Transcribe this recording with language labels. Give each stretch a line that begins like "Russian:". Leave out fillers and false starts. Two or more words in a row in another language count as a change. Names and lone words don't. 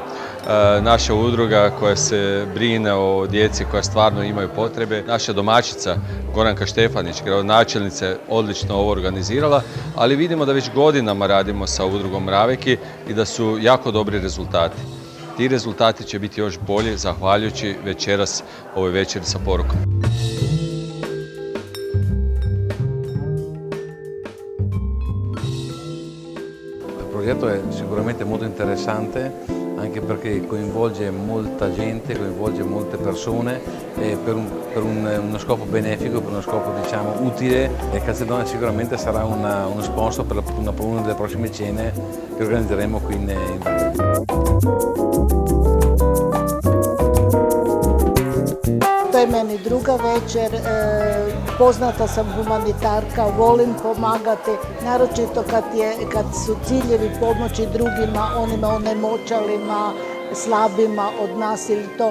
Croatian: Naša udruga koja se brine o djeci koja stvarno imaju potrebe. Naša domaćica Goranka Štefanić, gradonačelnica, je odlično ovo organizirala, ali vidimo da već godinama radimo sa udrugom Mraveki i da su jako dobri rezultati. Ti rezultati će biti još bolji zahvaljujući večeras ovoj večeri sa porukom.
Italian: Il progetto è sicuramente molto interessante, anche perché coinvolge molta gente, coinvolge molte persone per uno scopo benefico, per uno scopo diciamo utile, e Calzedonia sicuramente sarà uno sponsor per una delle prossime cene che organizzeremo qui in
Croatian: To je meni druga večer, poznata sam humanitarka, volim pomagati, naročito kad su ciljevi pomoći drugima, onima onemoćalima, slabima od nas ili to.